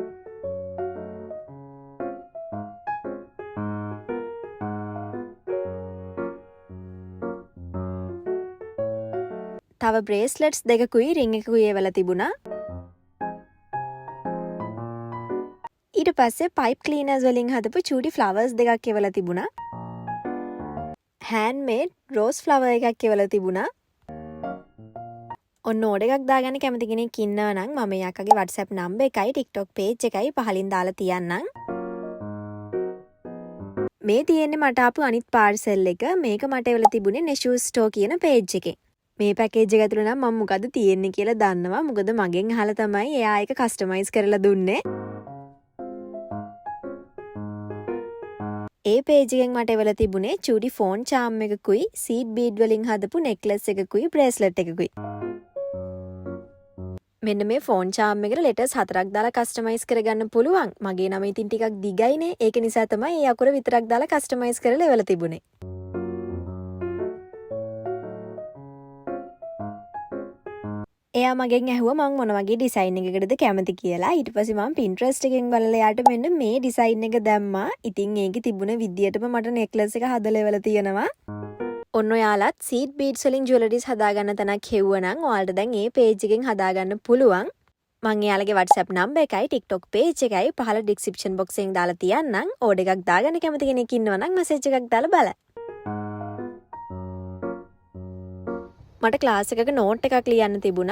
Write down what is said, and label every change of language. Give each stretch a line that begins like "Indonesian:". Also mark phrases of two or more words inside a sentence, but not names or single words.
Sinhala: තව bracelets දෙකකුයි ring එකකුයි එවලා තිබුණා. ඊට පස්සේ
English: pipe cleaners
Sinhala: වලින් හදපු චූටි flowers දෙකක් එවලා තිබුණා.
English: handmade rose flower
Sinhala: එකක් එවලා තිබුණා. ඔන්න ඕඩර් එකක් දාගන්න කැමති කෙනෙක් ඉන්නවා නම් මම යකගේ WhatsApp number එකයි TikTok page එකයි පහලින් දාලා තියන්නම්. මේ තියෙන්නේ මට ආපු අනිත් parcel එක. මේක මට එවලා තිබුණේ Neshu store කියන page එකේ. මේ පැකේජ් එක ඇතුළේ නම් මම මොකද තියෙන්නේ කියලා දන්නවා. මොකද මගෙන් අහලා තමයි එයා ඒක කස්ටමයිස් කරලා දුන්නේ. ඒ පේජ් එකෙන් මට එවලා තිබුණේ චූටි
English: phone charm
Sinhala: එකකුයි,
English: seed bead
Sinhala: වලින් හදපු necklace එකකුයි, bracelet එකකුයි. මෙන්න මේ
English: phone charm
Sinhala: එකට letters 4ක් දාලා කස්ටමයිස් කරගන්න පුළුවන්. මගේ නම ඉතින් ටිකක් දිගයිනේ. ඒක නිසා තමයි ඒ අකුර විතරක් දාලා කස්ටමයිස් කරලා එවලා තිබුණේ. එයා මගෙන් ඇහුවා මම මොන වගේ ඩිසයින් එකකටද කැමති කියලා. ඊට පස්සේ මම Pinterest එකෙන් බලලා එයාට මෙන්න මේ ඩිසයින් එක දැම්මා. ඉතින් ඒකේ තිබුණ විදියටම මට necklace එක හදලා එවලා තියෙනවා. ඔන්න ඔයාලත්
English: seed beads
Sinhala: වලින් jewelries හදාගන්න තැනක් හෙව්වනම් ඔයාලට දැන් මේ page එකෙන් හදාගන්න පුළුවන්. මම එයාලගේ WhatsApp number එකයි TikTok page එකයි පහළ
English: description box
Sinhala: එකෙන් දාලා තියන්නම්. ඕඩර් එකක් දාගන්න කැමති කෙනෙක් ඉන්නවා නම් message එකක් දාලා බලන්න. මට ක්ලාස් එකක නෝට් එකක් ලියන්න තිබුණා.